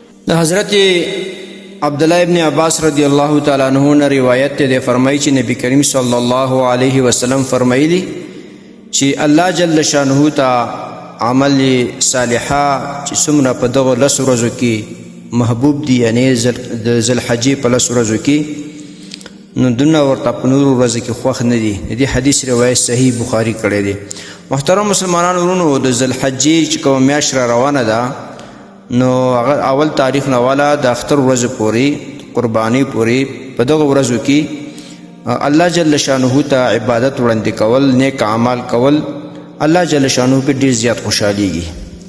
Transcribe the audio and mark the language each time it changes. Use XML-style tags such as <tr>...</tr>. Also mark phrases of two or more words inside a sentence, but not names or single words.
<ps>حضرت عبداللہ ابن عباس</ps> <ar>رضی اللہ تعالیٰ عنہ</ar> <ur>نے روایت تے فرمائی</ur> <ps>چې نبی کریم</ps> <ar>صلی اللہ علیہ وسلم</ar> <ps>فرمایلی چې</ps> <ar>الله جل شانه</ar> <ps>ته عمل صالحہ چې څومره په دغه لسو ورځو کې محبوب دي، یعنی ذوالحجې په لسو ورځو کې، نو دونه ورته په نورو ورځو کې خوښ نه دي. د دې حدیث روایت صحیح بخاری کړی دی. محترم مسلمانانو ورونو، د ذوالحجې چې کومه میاشت را روانه ده، نو اول تاریخ نه والا د اختر ورځ پورې قربانی پورې په دغه ورځو کې</ps> <ar>الله جل شانه</ar> <ps>ته عبادت وړاندې کول، نیک اعمال کول،</ps> <ar>الله جل شانه</ar> <ps>په ډیر زیات خوشحالیږي.</ps>